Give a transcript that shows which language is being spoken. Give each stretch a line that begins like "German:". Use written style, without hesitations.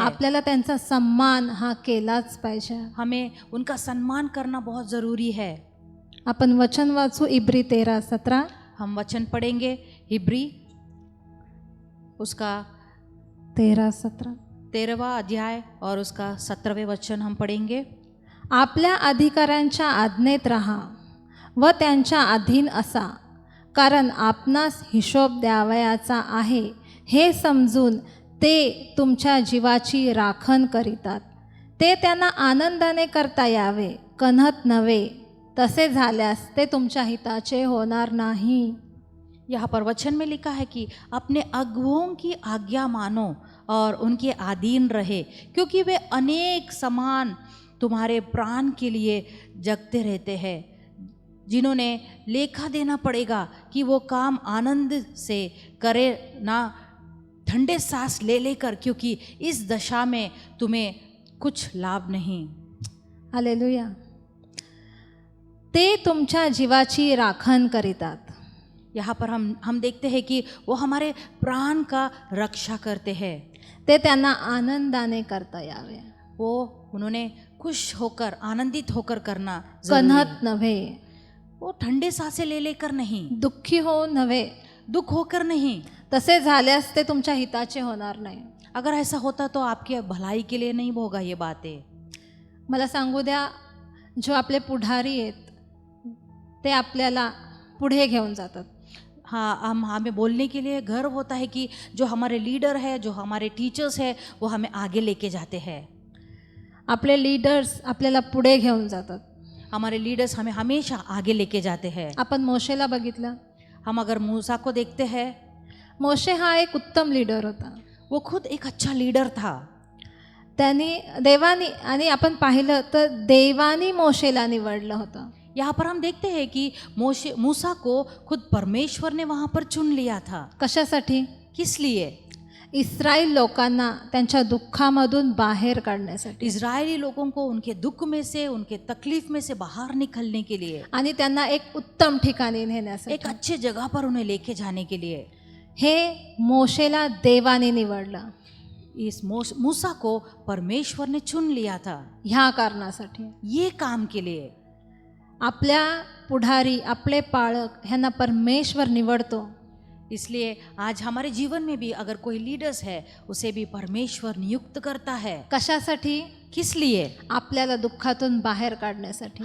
Marathi: आपल्याला त्यांचा सम्मान हा केलाच पाहिजे.
Hindi: हमें उनका सम्मान करना बहुत ज़रूरी है.
Marathi: आपण वचन वाचू इब्री 13:17.
Hindi: हम वचन पढ़ेंगे हिब्री उसका 13:17. 13वां अध्याय और उसका 17वें वचन हम पढ़ेंगे.
Marathi: आपल्या अधिकाऱ्यांच्या आज्ञेत राहा व त्यांच्या अधीन असा, कारण आपणास हिशोब द्यावयाचा आहे हे समजून ते तुमच्या जीवाची राखण करीतात. ते त्यांना आनंदाने करता यावे, कन्हत नव्हे. तसे झाल्यास ते तुमच्या हिताचे होणार नाही.
Hindi: यहाँ पर वचन में लिखा है कि अपने अगुओं की आज्ञा मानो और उनके अधीन रहे, क्योंकि वे अनेक समान तुम्हारे प्राण के लिए जगते रहते हैं, जिन्होंने लेखा देना पड़ेगा कि वो काम आनंद से करे, ना ठंडे सांस ले लेकर, क्योंकि इस दशा में तुम्हें कुछ लाभ नहीं. हालेलुया.
Marathi: ते तुमच्या जीवाची राखण करीतात.
Hindi: यहाँ पर हम देखते हैं कि वो हमारे प्राण का रक्षा करते हैं.
Marathi: ते त्यांना आनंदाने करता यावे,
Hindi: वो उन्होंने खुश होकर, आनंदित होकर करना जरूरी है.
Marathi: कन्हत नव्हे,
Hindi: वो ठंडे सांसें ले लेकर नहीं,
Marathi: दुःखी होऊन नव्हे.
Hindi: दुख होकर नहीं.
Marathi: तसे झाल्यास ते तुमच्या हिताचे होणार नाही.
Hindi: अगर ऐसा होता तो आपकी भलाई के लिए नहीं होगा ये बातें.
Marathi: मला सांगू द्या, जो आपले पुढारी आहेत ते आपल्याला पुढे घेऊन जातात.
Hindi: हाँ, हमें बोलने के लिए गर्व होता है कि जो हमारे लीडर है, जो हमारे टीचर्स है, वो हमें आगे लेके जाते हैं.
Marathi: आपले लीडर्स आपल्याला पुढे घेऊन जातात.
Hindi: हमारे लीडर्स हमें हमेशा आगे लेके जाते हैं.
Marathi: आपण मोशेला बघितलं.
Hindi: हम अगर मूसा को देखते हैं,
Marathi: मोशे हा एक उत्तम लीडर होता.
Hindi: वो खुद एक अच्छा लीडर था.
Marathi: त्यांनी देवानी, आणि आपण पाहिलं तर देवानी मोशेला निवडलं होतं.
Hindi: यहाँ पर हम देखते हैं कि मूसा को खुद परमेश्वर ने वहाँ पर चुन लिया था.
Marathi: कशासाठी?
Hindi: किस लिए?
Marathi: इस्रायल लोकांना त्यांच्या दुःखामधून बाहेर काढण्यासाठी,
Hindi: इजरायली लोगों को उनके दुख में से, उनके तकलीफ में से बाहर निकलने के लिए,
Marathi: आणि त्यांना एक उत्तम ठिकाणी
Hindi: एक
Marathi: नेण्यासाठी.
Hindi: अच्छे जगह पर उन्हें लेके जाने के लिए
Marathi: हे मोशेला देवाने निवडलं.
Hindi: इस मूसा को परमेश्वर ने चुन लिया था.
Marathi: ह्या कारणासाठी
Hindi: ये काम के लिए
Marathi: आपल्या पुढारी, आपले पाळक ह्यांना परमेश्वर निवडतो.
Hindi: इसलिए आज हमारे जीवन में भी अगर कोई लीडर्स है, उसे भी परमेश्वर नियुक्त करता है.
Marathi: कशासाठी?
Hindi: किस लिए?
Marathi: आपल्याला दुःखातून बाहेर काढण्यासाठी,